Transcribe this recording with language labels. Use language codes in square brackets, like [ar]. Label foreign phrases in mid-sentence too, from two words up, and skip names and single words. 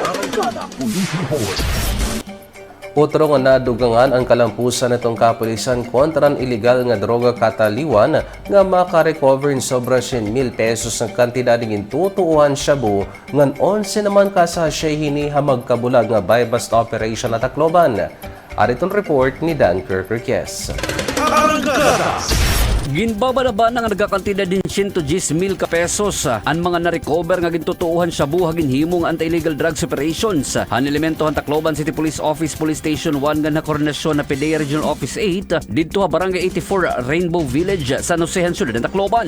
[war] Arangkada Police Report. Utro nga nadugangan ang kalampusan itong kapulisan kontra ang iligal nga droga kataliwan nga makarecover in sobra 100,000 pesos ng kantidad ng tutuuhan shabu ngan 11 naman kasasya hini hamagkabulag nga [en] buy bust operation [war] at Tacloban. Aritong report ni Dan Kirkes. Ginbababa na nga nagkakantidad din 110,000 pesos ang mga na-recover nga gintutuuhan sa buhag ginhimong [en] anti-illegal drugs operations. [war] Han elemento han Tacloban City Police Office Police Station 1 nga na koordinasyon na PDEA Regional Office 8 didto ha Barangay 84 Rainbow Village San Josean Ciudad ng Tacloban.